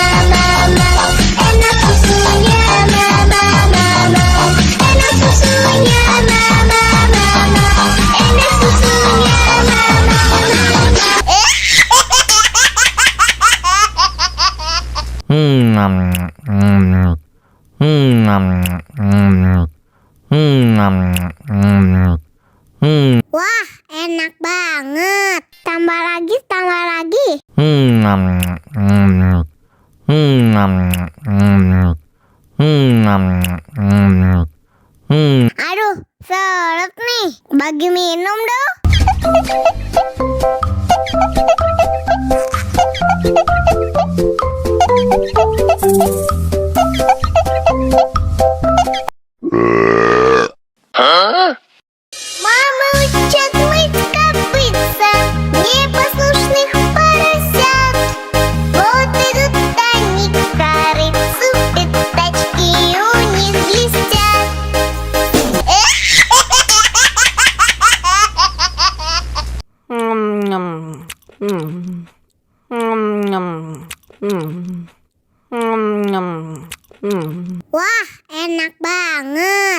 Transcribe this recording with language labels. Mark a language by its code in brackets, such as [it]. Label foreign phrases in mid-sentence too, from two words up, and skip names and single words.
[id] enak susunya mama, enak susunya mama, enak susunya Wah, enak banget. Tambah lagi, tambah lagi. Aduh, seret nih. Bagi minum dong. [ru] Мама учат мы копытца, непослушных поросят. Вот идут они к корыцу, пятачки у них блестят. [id] Wah, enak banget.